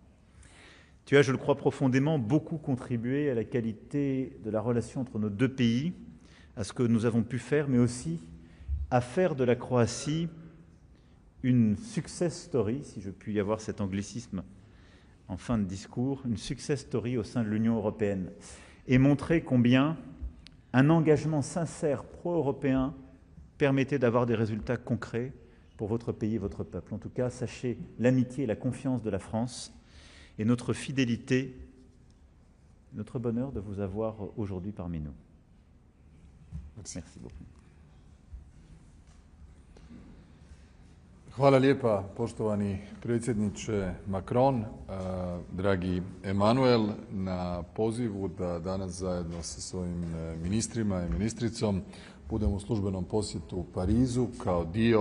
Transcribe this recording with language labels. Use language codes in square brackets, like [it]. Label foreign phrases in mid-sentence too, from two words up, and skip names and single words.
[fr] Tu as, je le crois profondément, beaucoup contribué à la qualité de la relation entre nos deux pays, à ce que nous avons pu faire, mais aussi à faire de la Croatie une [en] success story, [fr] si je puis y avoir cet anglicisme en fin de discours, une [en] success story [fr] au sein de l'Union européenne, et montrer combien un engagement sincère pro-européen permettait d'avoir des résultats concrets pour votre pays et votre peuple. En tout cas, sachez l'amitié et la confiance de la France et notre fidélité, notre bonheur de vous avoir aujourd'hui parmi nous. Merci beaucoup. [hr] Hvala lijepa, poštovani predsjedniče Macron, dragi Emanuel, na pozivu da danas zajedno sa svojim ministrima i ministricom budemo u službenom posjetu u Parizu kao dio